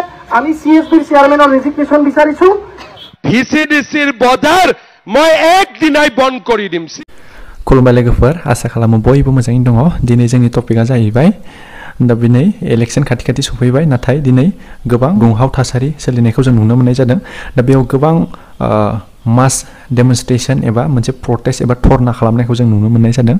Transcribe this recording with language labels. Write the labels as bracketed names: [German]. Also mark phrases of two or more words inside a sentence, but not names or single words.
[Assamese] আমি সিএসবিৰ চেয়াৰমেনৰ ৰেজিগনেশ্যন বিচাৰিছো। ভিচিডিচিৰ বজাৰ মই একদিনাই বন্ধ কৰি দিম। [Bodo] खुलुमबाय लोगोफोर, आसा खालामो बयबो मोजाङै दङ। दिनै जोंनि टपिकआ जाहैबाय दा दिनै इलेक्शन खाथि सफैबाय, नाथाय दिनै गोबां दुंहाव थासारि सोलिनायखौ जों नुनो मोननाय जादों। दा बेयाव गोबां [English] mass demonstration [Bodo] एबा मोनसे प्रटेस्ट एबा धरना खालामनायखौ जों नुनो मोननाय जादों।